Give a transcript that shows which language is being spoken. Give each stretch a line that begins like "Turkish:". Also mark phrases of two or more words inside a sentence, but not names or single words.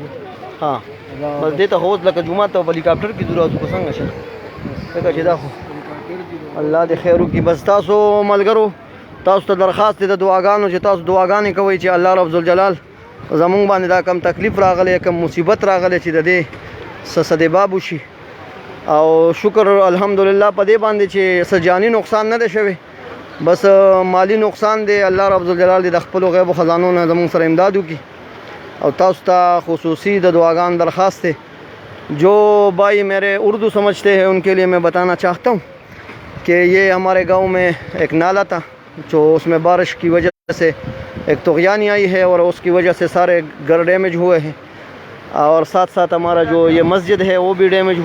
Pashto: ها بس دې ته خو اوس لکه جومات ته په هلیکاپټر کې ضرورت وو که څنګه شه ځکه چې دا خو الله دې خیر وکړي بس تاسو ملګرو تاسو ته درخواست دی د دعاګانو چې تاسو دعاګانې کوئ چې الله رب ذوالجلال زمونږ باندې دا کم تکلیف راغلی کم مصیبت راغلی چې د دې څه سدباب وشي او شکر الحمدلله په دې باندې چې څه جاني نقصان نه دی شوی بس مالی نقصان دی الله رب ذوالجلال دې د خپلو غیبو خزانو نه زمونږ سره امداد وکړي اور تاسو ته خصوصی دعاگان درخواست ہے
Urdu: جو بھائی میرے اردو سمجھتے ہیں ان کے لیے میں بتانا چاہتا ہوں کہ یہ ہمارے گاؤں میں ایک نالا تھا جو اس میں بارش کی وجہ سے ایک طغیانی آئی ہے اور اس کی وجہ سے سارے گھر ڈیمیج ہوئے ہیں اور ساتھ ساتھ ہمارا جو یہ مسجد ہے وہ بھی ڈیمیج